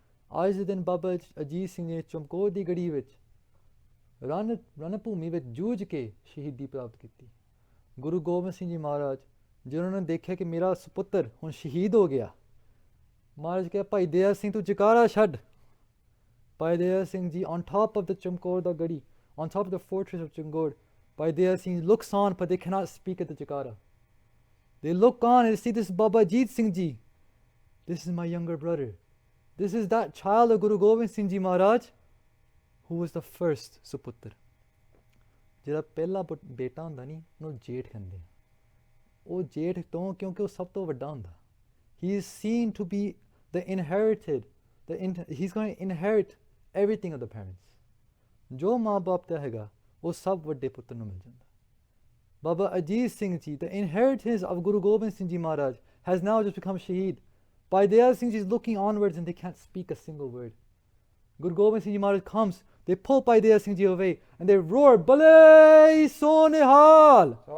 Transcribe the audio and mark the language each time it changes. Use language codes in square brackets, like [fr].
[pa] ਅੱਜ ਦੇ ਦਿਨ ਬਾਬਾ ਅਜੀਤ ਸਿੰਘ ਨੇ ਚਮਕੌਰ ਦੀ ਗੜੀ ਵਿੱਚ ਰਣ ਭੂਮੀ ਵਿੱਚ ਜੂਝ ਕੇ ਸ਼ਹੀਦੀ ਪ੍ਰਾਪਤ ਕੀਤੀ। ਗੁਰੂ ਗੋਬਿੰਦ ਸਿੰਘ ਜੀ ਮਹਾਰਾਜ ਜਿਨ੍ਹਾਂ ਨੇ ਦੇਖਿਆ ਕਿ ਮੇਰਾ ਸੁਪੁੱਤਰ ਹੁਣ ਸ਼ਹੀਦ ਹੋ ਗਿਆ, ਮਹਾਰਾਜ ਕਿਹਾ ਭਾਈ ਦਇਆ ਸਿੰਘ ਤੂੰ ਜਕਾਰਾ ਛੱਡ। [en] Bhai Daya Singh ji on top of the [pa] Chamkaur ਦਾ ਗੜੀ, [en] on top of the fortress of Changor, Bhai Daya Singh looks on but they cannot speak at the jakaara. They look on and see this Baba Jeet Singh Ji. This is my younger brother. This is that child of Guru Gobind Singh Ji Maharaj who was the first suputter. [pa] ਜਿਹੜਾ ਪਹਿਲਾ ਬੇਟਾ ਹੁੰਦਾ ਨਹੀਂ ਉਹਨੂੰ ਜੇਠ ਕਹਿੰਦੇ ਆ। ਉਹ ਜੇਠ ਤੋਂ ਕਿਉਂਕਿ ਉਹ ਸਭ ਤੋਂ ਵੱਡਾ ਹੁੰਦਾ। [en] He is seen to be the inherited, he's going to inherit everything of the parents. [pa] ਜੋ ਮਾਂ ਬਾਪ ਦਾ ਹੈਗਾ ਉਹ ਸਭ ਵੱਡੇ ਪੁੱਤਰ ਨੂੰ ਮਿਲ ਜਾਂਦਾ। [en] Baba Ajit Singh Ji, the inheritance of Guru Gobind Singh Ji Maharaj, has now just become Shaheed. Bhai Dayal Singh Ji is looking onwards and they can't speak a single word. Guru Gobind Singh Ji Maharaj comes, they pull Bhai Dayal Singh Ji away and they roar, Bale Sonihal!